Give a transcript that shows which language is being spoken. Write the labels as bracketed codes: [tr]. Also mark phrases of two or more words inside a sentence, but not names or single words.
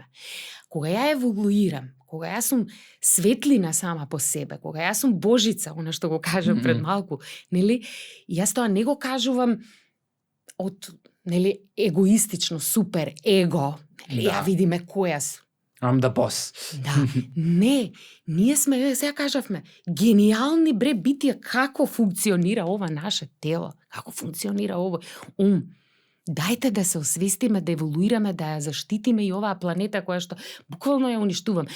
[mk] Кога ја еволуирам, кога јас сум светлина сама по себе, кога јас сум Божица, она што го кажам пред малку, нели, јас тоа не го кажувам од, нели, егоистично, супер его, нели, ја видиме која сум. [en] I'm the boss. [mk] Да, не, ние сме, сега кажавме, гениални бре битија како функционира ова наше тело, како функционира овој ум. Дајте да се освестиме, да еволуираме, да ја заштитиме и оваа планета која што буквално ја уништувам.